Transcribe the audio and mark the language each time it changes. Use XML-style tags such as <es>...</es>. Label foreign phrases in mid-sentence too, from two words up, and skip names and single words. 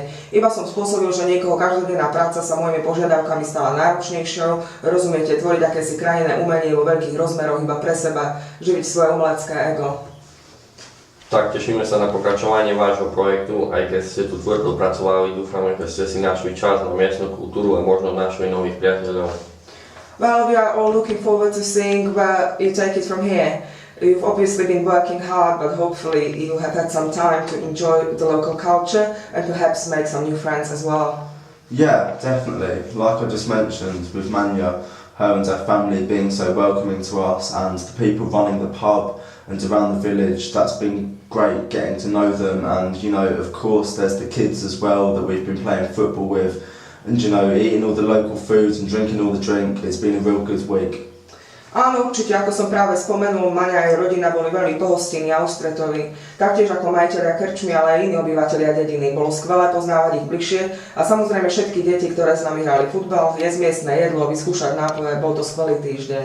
<sk>Iba som spôsobil, že niekoho každodenná práca sa mojimi požiadavkami stala náročnejšou, rozumiete, tvoriť akési krajinné umenie vo veľkých rozmeroch iba pre seba, živiť svoje umelecké ego. Tak tešíme sa na pokračovanie vášho projektu, aj keď ste tu tvrdo pracovali, dúfame, že ste si našli čas na miestnu kultúru a možno našli nových priateľov.</sk> <en>Well, we are all looking forward to seeing where you take it from here. You've obviously been working hard, but hopefully you have had some time to enjoy the local culture and perhaps make some new friends as well. Yeah, definitely. Like I just mentioned, with Manya, her and her family being so welcoming to us, and the people running the pub and around the village, that's been great getting to know them. And you know, of course, there's the kids as well that we've been playing football with. And you know, eating all the local foods and drinking all the drink, it's been a real good week.</en> <sk>Áno, určite, ako som práve spomenul, Maňa a jej rodina boli veľmi pohostinní a ústretoví. Taktiež ako majiteľia krčmy, ale aj iní obyvatelia dediny. Bolo skvelé poznávať ich bližšie a samozrejme všetky deti, ktoré s nami hrali futbal, jesť miestne jedlo, vyskúšať nápoje, bol to skvelý týždeň.</sk>